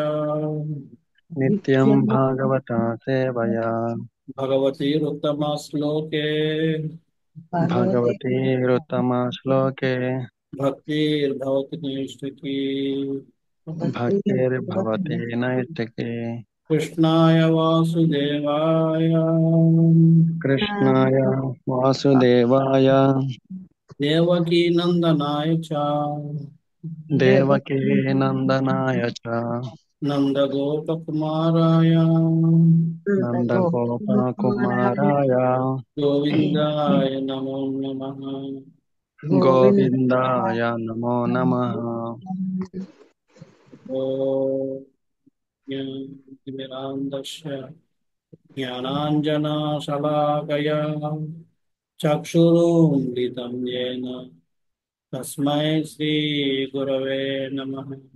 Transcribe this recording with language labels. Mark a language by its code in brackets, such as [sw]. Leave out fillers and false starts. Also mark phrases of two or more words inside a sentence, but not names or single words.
[sa] నిత్యం భాగవత సేవయా. భగవతీరుత్తమ శ్లోకే భగవతీరుత్తమ శ్లోకే భక్తిర్భవతి నైష్ఠికీ. భక్తిర్భవతి నైష్ఠికీ. కృష్ణాయ వాసుదేవాయ కృష్ణాయ వాసుదేవాయ దేవకీ నందనాయ చ దేవకీ నందనాయ చ నందగోపకుమారాయ నందగోపకుమారాయ గోవిందాయ నమో నమః. గోవిందాయ నమో నమః. ఓం జ్ఞానతిమిరాంధస్య జ్ఞానాంజనశలాకయా చక్షురున్మిలితం యేన తస్మై శ్రీగురవే నమః.